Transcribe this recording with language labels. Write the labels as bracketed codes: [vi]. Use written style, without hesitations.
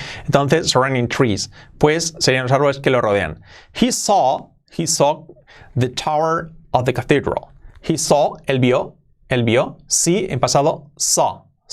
[es] Entonces, [en] surrounding trees, [es] pues serían los árboles que lo rodean. [en] He saw the tower of the cathedral. [es] He saw, él vio, sí, en pasado, saw.